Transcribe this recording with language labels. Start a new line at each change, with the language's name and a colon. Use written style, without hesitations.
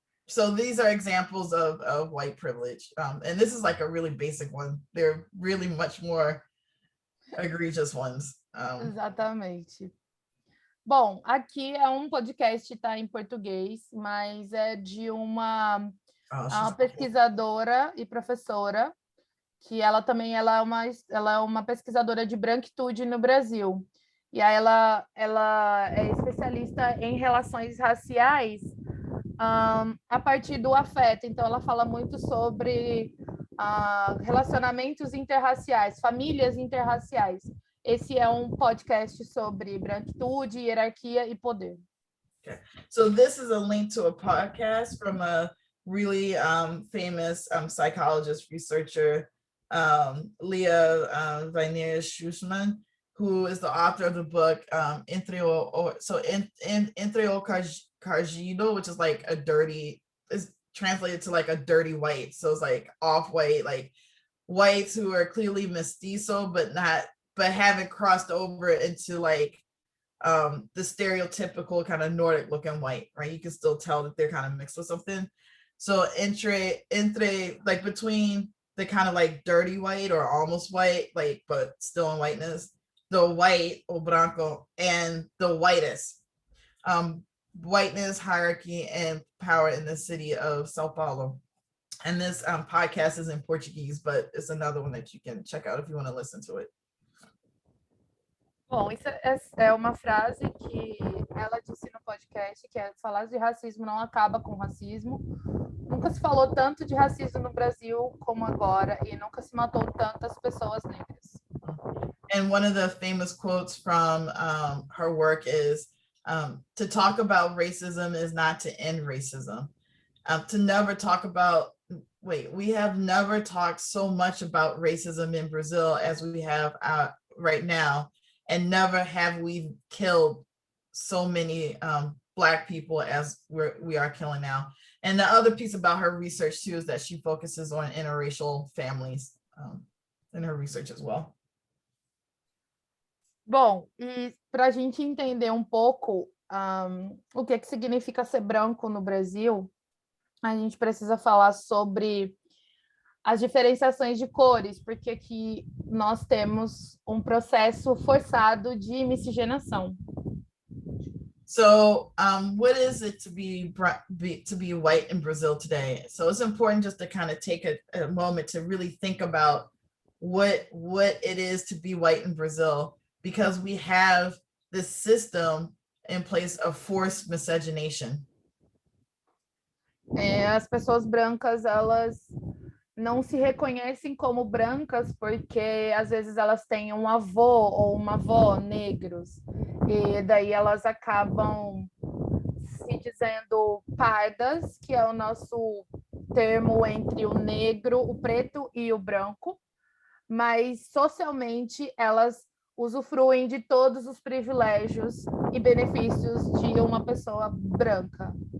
English: So these are examples of white privilege. And this is like a really basic one. They're really much more egregious ones.
Portuguese: Exatamente. Bom, aqui é um podcast, tá em português, mas é de uma pesquisadora e professora, que ela também ela é uma pesquisadora de branquitude no Brasil. E aí ela é especialista em relações raciais a partir do afeto. Então, ela fala muito sobre relacionamentos interraciais, famílias interraciais. Esse é um podcast sobre branquitude, hierarquia e poder.
English: Okay. So this is a link to a podcast from a really famous psychologist, researcher, Leah Weiner-Schussman, who is the author of the book Entre o Cargido, which is like is translated to like a dirty white. So it's like off-white, like whites who are clearly mestizo, but haven't crossed over into like the stereotypical kind of Nordic looking white, right? You can still tell that they're kind of mixed with something. So entre like between the kind of like dirty white or almost white, like but still in whiteness, the white
Portuguese: o branco,
English: and the whitest. Whiteness, hierarchy, and power in the city of Sao Paulo. And this podcast is in Portuguese, but it's another one that you can check out if you want to listen to it.
Portuguese: Bom, isso é uma frase que ela disse no podcast, que é falar de racismo não acaba com racismo. Nunca se falou tanto de racismo no Brasil como agora, e nunca se matou tantas pessoas negras.
English: And one of the famous quotes from her work is, to talk about racism is not to end racism. To never talk about, we have never talked so much about racism in Brazil as we have right now, and never have we killed so many Black people as we are killing now. And the other piece about her research too is that she focuses on interracial families in her research as well.
Portuguese: Bom, e para a gente entender um pouco o que significa ser branco no Brasil, a gente precisa falar sobre as diferenciações de cores, porque aqui nós temos um processo forçado de miscigenação.
English: So what is it to be white in Brazil today? So it's important just to kind of take a moment to really think about what it is to be white in Brazil, because we have this system in place of forced miscegenation.
Portuguese: As pessoas brancas, elas não se reconhecem como brancas porque às vezes elas têm um avô ou uma avó negros, e daí elas acabam se dizendo pardas, que é o nosso termo entre o negro, o preto e o branco, mas socialmente elas usufruem de todos os privilégios e benefícios de uma pessoa branca.